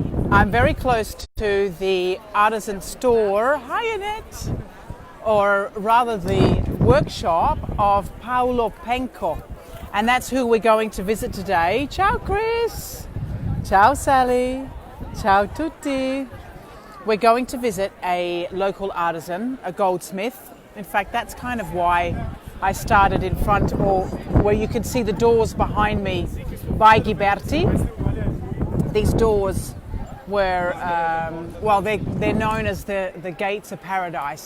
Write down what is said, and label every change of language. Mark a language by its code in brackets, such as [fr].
[en] I'm very close to the artisan store, hi Annette, or rather the workshop of Paolo Penko. And that's who we're going to visit today. [it] Ciao Chris, ciao Sally, ciao tutti. [en] We're going to visit a local artisan, a goldsmith. In fact, that's kind of why I started in front, or where you can see the doors behind me by Ghiberti. These doors were, they're known as the Gates of Paradise.